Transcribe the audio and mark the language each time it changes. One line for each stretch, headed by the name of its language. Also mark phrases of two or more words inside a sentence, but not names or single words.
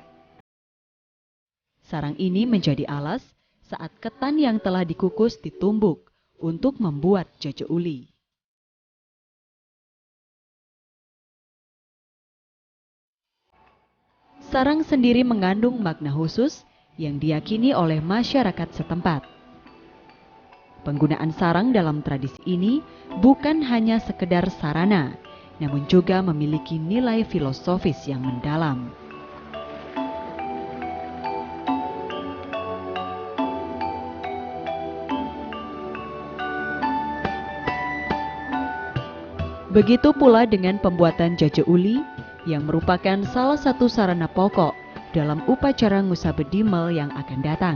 Indonesian: Sarang ini menjadi alas saat ketan yang telah dikukus ditumbuk untuk membuat jajo uli. Sarang sendiri mengandung makna khusus yang diyakini oleh masyarakat setempat. Penggunaan sarang dalam tradisi ini bukan hanya sekedar sarana, namun juga memiliki nilai filosofis yang mendalam. Begitu pula dengan pembuatan jajo uli yang merupakan salah satu sarana pokok dalam upacara Ngusa Bedimel yang akan datang.